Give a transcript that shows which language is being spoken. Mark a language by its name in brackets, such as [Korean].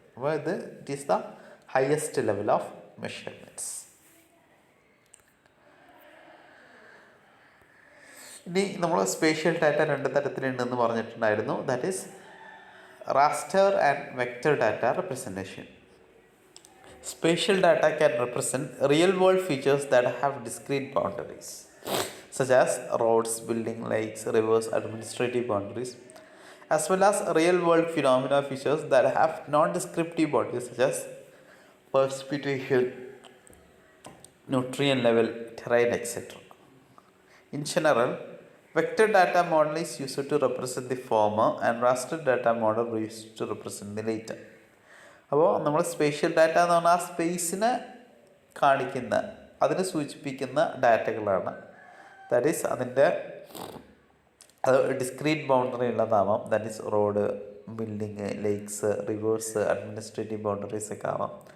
[English] അപ്പോൾ it is the highest level of measurements. [Malayalam] ഇനി നമ്മൾ സ്പേഷ്യൽ ഡാറ്റ 2 തരത്തിലുണ്ടെന്ന് പറഞ്ഞിട്ടുണ്ടായിരുന്നു. [English] That is raster and vector data representation. Spatial data can represent real-world features that have discrete boundaries, such as roads, buildings, lakes, rivers, administrative boundaries, as well as real-world phenomena features that have non-descriptive boundaries, such as precipitation, nutrient level, terrain, etc. In general, vector data model is used to represent the former, and raster data model is used to represent the later. [Malayalam] അപ്പോൾ നമ്മൾ spatial data എന്ന് പറഞ്ഞാൽ ആ സ്പേസിനെ കാണിക്കുന്ന, അതിനെ സൂചിപ്പിക്കുന്ന ഡാറ്റകളാണ്. [English] that is [Malayalam] അതിൻ്റെ അത് discrete boundary ഉള്ളതാവാം. [English] that is road, building, lakes, rivers, administrative boundaries [Malayalam] ഒക്കെ ആവാം.